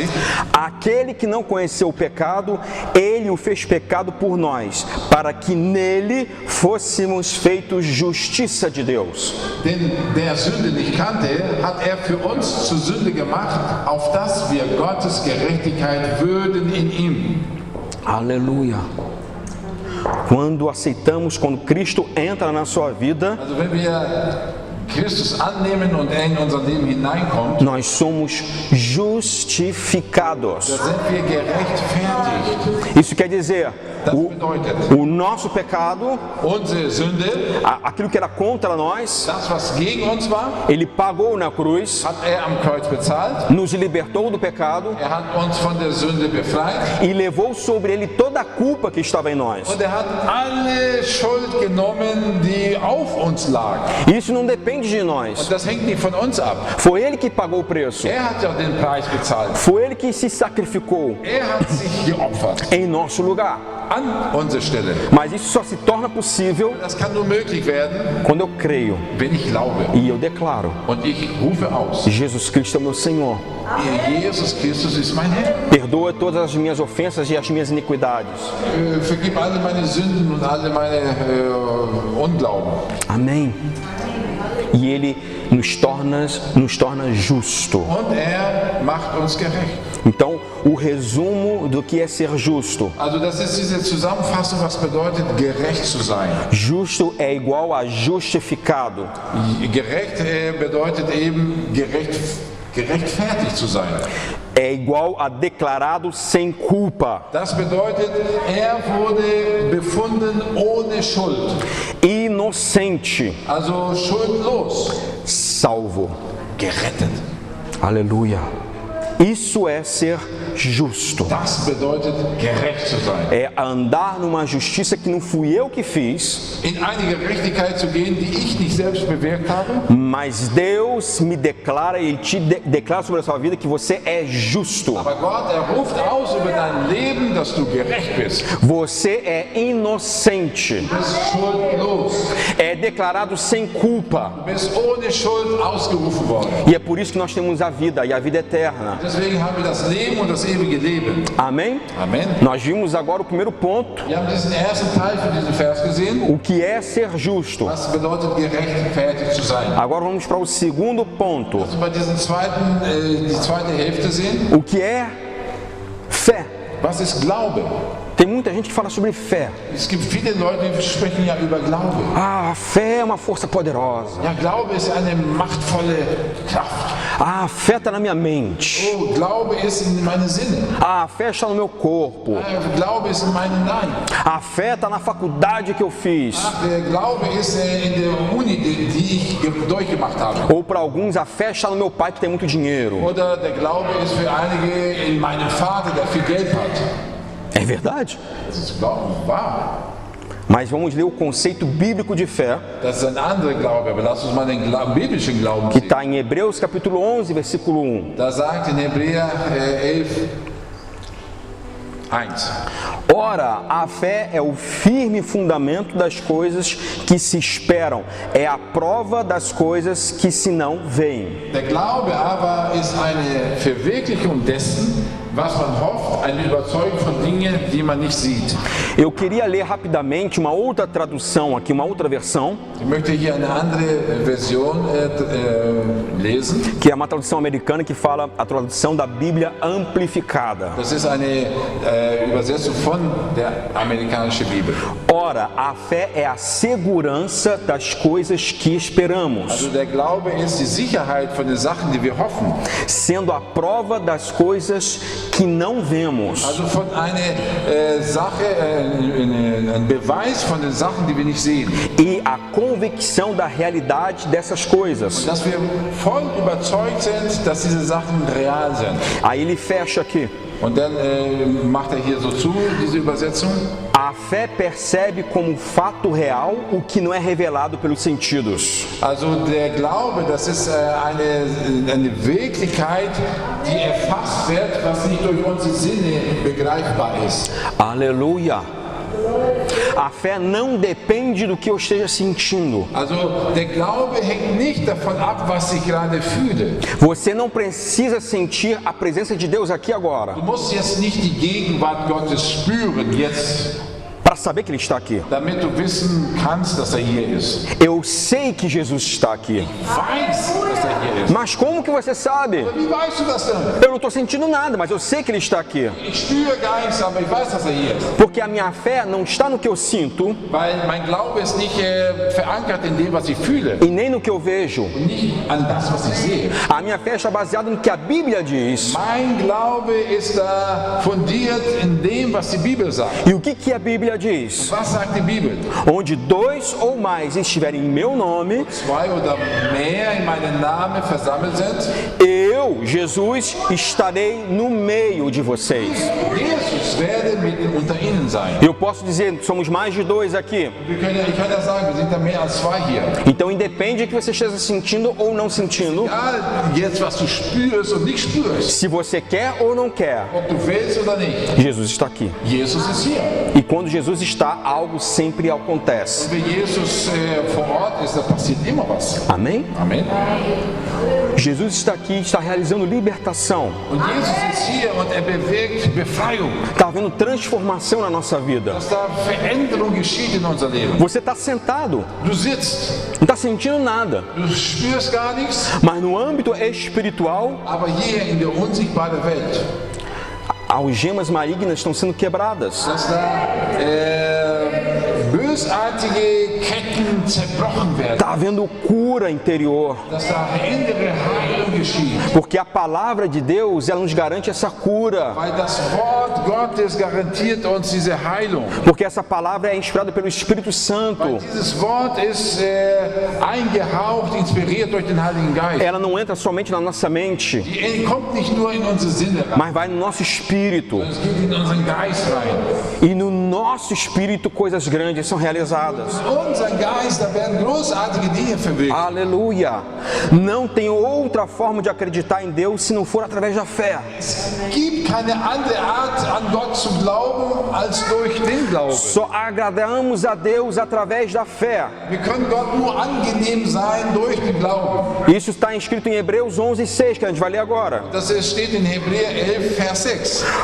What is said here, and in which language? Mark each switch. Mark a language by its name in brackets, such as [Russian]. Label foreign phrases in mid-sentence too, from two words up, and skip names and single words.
[Portuguese] Aquele que não conheceu o pecado, ele o fez pecado por nós, para que nele fôssemos feitos justiça de Deus. [German] Denn der Sünde nicht kannte, hat für uns zur Sünde gemacht, auf dass wir Gottes Gerechtigkeit würden in ihm. [Portuguese] Aleluia. Quando aceitamos, quando Cristo entra na sua vida, [German] Also wenn wir Christus annehmen und er in unser Leben hineinkommt, [Portuguese] nós somos justificados. [German] dann sind wir gerechtfertigt. [Portuguese] Isso quer dizer, [German] Das bedeutet, [Portuguese] o nosso pecado, [German] unsere Sünde, [Portuguese] aquilo que era contra nós, [German] das was gegen uns war, [Portuguese] ele pagou na cruz, [German] hat am Kreuz bezahlt. [Portuguese] nos libertou do pecado [German] Hat uns von der Sünde befreit [Portuguese] e levou sobre ele toda a culpa que estava em nós. [German] und hat alle Schuld genommen, die auf uns lag. [Portuguese] Isso não depende de [German] Und [Portuguese] nós. [German] das hängt nicht von uns ab. [Portuguese] Foi ele que pagou o preço. [German] Hat ja den Preis bezahlt. [Portuguese] Foi ele que se sacrificou [German] Hat sich geopfert [Portuguese] em nosso lugar. [German] an unsere Stelle. [Portuguese] Mas isso só se torna possível [German] Das kann nur möglich werden, [Portuguese] quando eu creio [German] wenn ich glaube. [Portuguese] e eu declaro: [German] Und ich rufe aus, [Portuguese] Jesus Cristo é o meu Senhor. [German] Jesus Christus ist mein Herr. [Portuguese] Perdoa todas as minhas ofensas e as minhas iniquidades. [German] Vergib alle meine Sünden und alle meine Unglauben. [Portuguese] Amém. E ele nos torna justo. [German] Und macht uns gerecht. [Portuguese] Então, o resumo do que é ser justo. [German] Also das ist diese Zusammenfassung, was bedeutet, gerecht zu sein. [Portuguese] Justo é igual a justificado. [German] Gerecht bedeutet eben gerechtfertigt zu sein. [Portuguese] É igual a declarado sem culpa. [German] Das bedeutet, wurde befunden ohne Schuld. [Portuguese] Inocente. [German] Also schuldlos. [Portuguese] Salvo. [German] Gerettet. [Portuguese] Aleluia. Isso é ser justo. [German] Das bedeutet, gerecht zu sein. [Portuguese] É andar numa justiça que não fui eu que fiz, [German] In eine Gerechtigkeit zu gehen, die ich nicht selbst bewirkt habe. [Portuguese] mas Deus me declara, Ele te declara sobre a sua vida que você é justo. [German] Aber Gott, ruft aus über dein Leben, dass du gerecht bist. [Portuguese] Você é inocente. [German] Du bist schuldlos. [Portuguese] É declarado sem culpa. [German] Du bist ohne Schuld ausgerufen worden. [Portuguese] E é por isso que nós temos a vida e a vida eterna. [German] Deswegen haben wir das Leben und das ewige Leben. [Portuguese] Amém? [German] Amen. [Portuguese] Nós vimos agora o primeiro ponto. [German] Wir haben diesen ersten Teil für diesen Vers gesehen. [Portuguese] O que é ser justo? [German] Was bedeutet, gerechtfertigt zu sein? [Portuguese] Agora vamos para o segundo ponto. [German] Also bei diesem die zweite Hälfte sehen. [Portuguese] O que é fé? [German] Was ist Glaube? [Portuguese] Tem muita gente que fala sobre fé. [German] Es gibt viele Leute, die sprechen ja über Glaube. [Portuguese] Ah, a fé é uma força poderosa. [German] Ja, Glaube ist eine machtvolle Kraft. [Portuguese] Ah, a fé está na minha mente. [German] Oh, Glaube ist in meinen Sinnen. [Portuguese] Ah, a fé está no meu corpo. [German] Glaube ist in meinen Nein. [Portuguese] A fé está na faculdade que eu fiz. [German] Der Glaube ist in der Uni, die ich durchgemacht habe. [Portuguese] Ou para alguns, a fé está no meu pai que tem muito dinheiro. [German] Oder der Glaube ist für einige in meinem Vater, der viel Geld hat. [Portuguese] É verdade? [German] Das ist wahr. [Portuguese] Mas vamos ler o conceito bíblico de fé, [German] Das ist ein anderer Glaube, aber lass uns mal den biblischen Glauben [Portuguese] que [German] sehen. [Portuguese] está em Hebreus capítulo 11, versículo 1. [German] Da sagt in Hebräer 11, 1. [Portuguese] Ora, a fé é o firme fundamento das coisas que se esperam, é a prova das coisas que se não veem. [German] Der Glaube aber ist eine Verwirklichung dessen, was man hofft, eine Überzeugung von Dingen, die man nicht sieht. [Portuguese] Eu queria ler rapidamente uma outra tradução aqui, uma outra versão, [German] Ich möchte hier eine andere Version lesen. [Portuguese] que é uma tradução americana que fala a tradução da Bíblia amplificada. [German] Das ist eine Übersetzung von der amerikanischen Bibel. [Portuguese] Ora, a fé é a segurança das coisas que esperamos, [German] Also der Glaube ist die Sicherheit von den Sachen, die wir hoffen. [Portuguese] sendo a prova das coisas que não vemos. [German] Also von einer Sache, ein Beweis von den Sachen, die wir nicht sehen. [Portuguese] E a convicção da realidade dessas coisas. [German] Dass wir voll überzeugt sind, dass diese Sachen real sind. [Portuguese] Aí ele fecha aqui. [German] Und dann macht hier so zu, diese Übersetzung. [Portuguese] A fé percebe como fato real o que não é revelado pelos sentidos. [German] Also der Glaube, das ist eine Wirklichkeit, die erfasst wird, was nicht durch unsere Sinne begreifbar ist. [Portuguese] Aleluia! A fé não depende do que eu esteja sentindo. [German] Also der Glaube hängt nicht davon ab, was ich gerade fühle. [Portuguese] Você não precisa sentir a presença de Deus aqui agora [German] Du musst jetzt nicht die Gegenwart Gottes spüren, jetzt, [Portuguese] para saber que Ele está aqui. [German] damit du wissen kannst, dass hier ist. [Portuguese] Eu sei que Jesus está aqui. [German] Weiß, dass hier ist. [Portuguese] Mas como que você sabe? [German] Wie weißt du das denn? [Portuguese] Eu não estou sentindo nada, mas eu sei que Ele está aqui. [German] Ich spüre gar nichts, aber ich weiß, dass hier ist. [Portuguese] Porque a minha fé não está no que eu sinto [German] Weil mein Glaube ist nicht verankert in dem, was ich fühle, [Portuguese] e nem no que eu vejo. [German] nicht an das, was ich sehe. [Portuguese] A minha fé está baseada no que a Bíblia diz. [German] Mein Glaube ist da fundiert in dem, was die Bibel sagt. [Portuguese] E o que a Bíblia diz? [German] Was sagt die Bibel? [Portuguese] Onde dois ou mais estiverem em meu nome, [German] Zwei oder mehr in meinem Namen versammelt sind, [Portuguese] eu, Jesus, estarei no meio de vocês. [German] Jesus werde unter ihnen sein. [Portuguese] Eu posso dizer, somos mais de dois aqui. [German] Ich kann ja sagen, wir sind da mehr als zwei hier. [Portuguese] Então, independe do que você esteja sentindo ou não sentindo, [German] Egal jetzt, was du spürst und nicht spürst, [Portuguese] se você quer ou não quer, [German] ob du willst oder nicht, [Portuguese] Jesus está aqui. [German] Jesus ist hier. [Portuguese] E quando Jesus está, algo sempre acontece. [German] Wenn Jesus vor Ort ist, da passiert immer was. [Portuguese] Amém? [German] Amen. [Portuguese] Jesus está aqui, está realizando libertação. [German] Und Jesus ist hier und bewirkt Befreiung. [Portuguese] Está havendo transformação na nossa vida. [German] Dass da Veränderung geschieht in unser Leben. [Portuguese] Você está sentado, [German] Du sitzt, [Portuguese] não está sentindo nada. [German] du spürst gar nichts, [Portuguese] Mas no âmbito espiritual, [German] aber hier in der unsichtbaren Welt, [Portuguese] algemas malignas estão sendo quebradas. [German] dass da böse bösartige Ketten zerbrochen werden. [Portuguese] Está havendo cura interior. [German] Dass da innere Heilung geschieht. [Portuguese] Porque a palavra de Deus, ela nos garante essa cura. [German] Weil das Wort Gottes garantiert uns diese Heilung. [Portuguese] Porque essa palavra é inspirada pelo Espírito Santo. [German] Weil dieses Wort ist eingehaucht, inspiriert durch den Heiligen Geist. [Portuguese] Ela não entra somente na nossa mente, [German] Die kommt nicht nur in unsere Sinne rein, [Portuguese] mas vai no nosso espírito. [German] es geht in unseren Geist rein. [Portuguese] E no nosso espírito coisas grandes são realizadas. [German] In unserem Geist, da werden großartige Dinge verwirklicht. [Portuguese] Aleluia! Não tem outra forma de acreditar em Deus se não for através da fé. [German] Es gibt keine andere Art, an Gott zu glauben, als durch den Glauben. [Portuguese] Só agradamos a Deus através da fé. [German] Wir können Gott nur angenehm sein durch den Glauben. [Portuguese] Isso está escrito em Hebreus 11:6, que a gente vai ler agora. [German] Das steht in Hebräer 11, Vers 6.